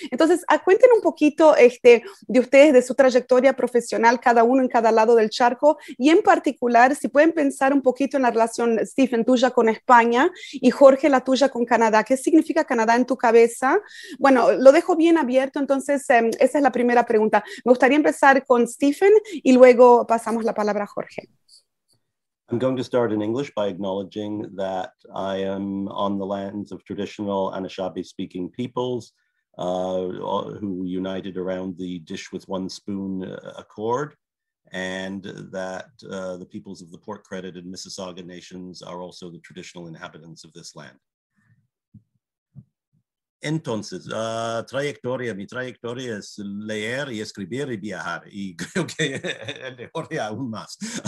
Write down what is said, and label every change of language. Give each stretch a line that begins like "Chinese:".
Spanish: Entonces, cuéntenos un poquito de ustedes, de su trayectoria profesional, cada uno en cada lado del charco, y en particular, si pueden pensar un poquito en la relación, Stephen, tuya con España, y Jorge, la tuya con Canadá. ¿Qué significa Canadá en tu cabeza? Bueno, lo dejo bien abierto, entonces esa es la primera pregunta. Me gustaría empezar con Stephen y luego pasamos la palabra a Jorge.
English: I'm going to start in English by acknowledging that I am on the lands of traditional Anishinaabe-speaking peoples who united around the dish with one spoon accord, and that the peoples of the Port Credit and Mississauga nations are also the traditional inhabitants of this land.
Spanish: Entonces, mi trayectoria es leer y escribir y viajar, y creo que el de Jorge aún más.